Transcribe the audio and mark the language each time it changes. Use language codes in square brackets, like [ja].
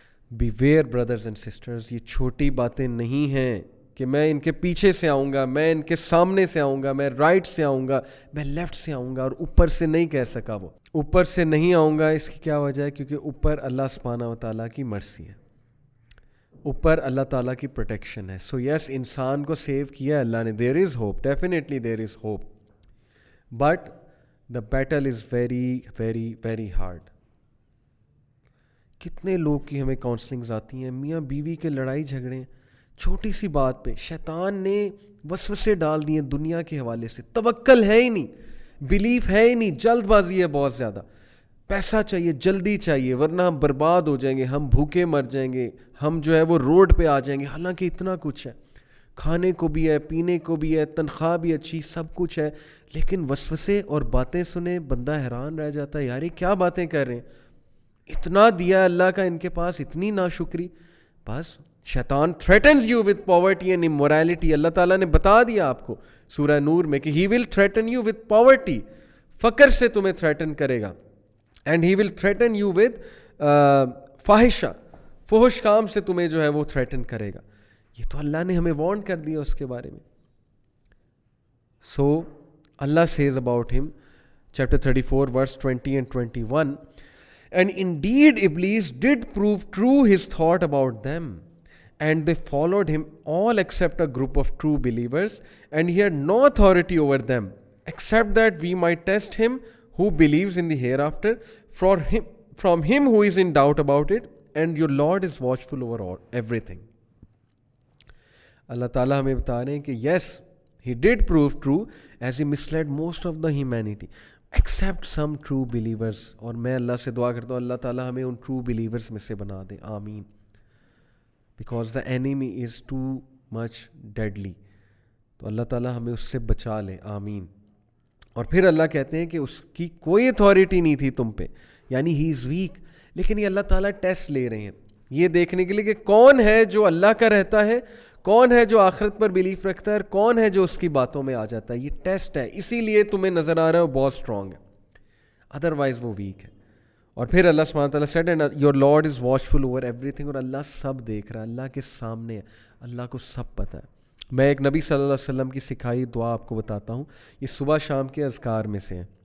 [en] beware brothers and sisters, [ur] یہ چھوٹی باتیں نہیں ہیں کہ میں ان کے پیچھے سے آؤں گا, میں ان کے سامنے سے آؤں گا, میں رائٹ سے آؤں گا, میں لیفٹ سے آؤں گا, اور اوپر سے نہیں کہہ سکا. وہ اوپر سے نہیں آؤں گا, اس کی کیا وجہ ہے؟ کیونکہ اوپر اللہ سبحانہ و تعالیٰ کی مرسی ہے, اوپر اللہ تعالیٰ کی پروٹیکشن ہے. [en] so yes, [ur] انسان کو سیو کیا اللہ نے, [en] There is hope, definitely there is hope, but the battle is very very very hard. [ur] کتنے لوگ کی ہمیں کاؤنسلنگز آتی ہیں, میاں بیوی کے لڑائی جھگڑے چھوٹی سی بات پہ, شیطان نے وسوسے ڈال دیے دنیا کے حوالے سے, توکل ہے ہی نہیں, بلیف ہے ہی نہیں, جلد بازی ہے بہت زیادہ, پیسہ چاہیے, جلدی چاہیے, ورنہ ہم برباد ہو جائیں گے, ہم بھوکے مر جائیں گے, ہم جو ہے وہ روڈ پہ آ جائیں گے. حالانکہ اتنا کچھ ہے, کھانے کو بھی ہے, پینے کو بھی ہے, تنخواہ بھی اچھی, سب کچھ ہے, لیکن وسوسے اور باتیں سنے بندہ حیران رہ جاتا ہے, یار یہ کیا باتیں کر رہے ہیں, اتنا دیا اللہ کا ان کے پاس, اتنی ناشکری. بس شیطان [en] threatens you with poverty and immorality. [ur] اللہ تعالیٰ نے بتا دیا آپ کو سورہ نور میں کہ [en] he will threaten you with poverty, [ur] فقر سے تمہیں threaten کرے گا, [en] and he will threaten you with [ur] فاحشہ, فحش کام سے تمہیں جو ہے وہ threaten کرے گا. یہ تو اللہ نے ہمیں وارن کر دیا اس کے بارے میں. [en] So Allah says about him, chapter 34 verse 20 and 21, and indeed Iblis did prove true his thought about them, and they followed him all except a group of true believers, and he had no authority over them except that we might test him who believes in the hereafter from him who is in doubt about it, and your Lord is watchful over all everything. [ur] اللہ تعالیٰ ہمیں بتا رہے ہیں کہ [en] yes, He did prove true as he misled most of the humanity except some true believers. [ur] اور میں اللہ سے دعا کرتا ہوں اللہ تعالیٰ ہمیں ان [en] true believers [ur] میں سے بنا دے, آمین. [en] Because the enemy is too much deadly. [ur] تو اللہ تعالیٰ ہمیں اس سے بچا لے, آمین. اور پھر اللہ کہتے ہیں کہ اس کی کوئی اتھارٹی نہیں تھی تم پہ, یعنی [en] He is weak. [ur] لیکن یہ اللہ تعالیٰ ٹیسٹ لے رہے ہیں یہ دیکھنے کے لیے کہ کون ہے جو اللہ کا رہتا ہے, کون ہے جو آخرت پر بلیف رکھتا ہے, اور کون ہے جو اس کی باتوں میں آ جاتا ہے. یہ ٹیسٹ ہے, اسی لیے تمہیں نظر آ رہا ہے وہ بہت اسٹرانگ ہے, ادروائز وہ ویک ہے. اور پھر اللہ سبحانہ تعالیٰ [en] said and your Lord is watchful over everything. [ur] اور اللہ سب دیکھ رہا ہے, اللہ کے سامنے ہے, اللہ کو سب پتہ ہے. میں ایک نبی صلی اللہ علیہ وسلم کی سکھائی دعا آپ کو بتاتا ہوں, یہ صبح شام کے اذکار میں سے ہیں.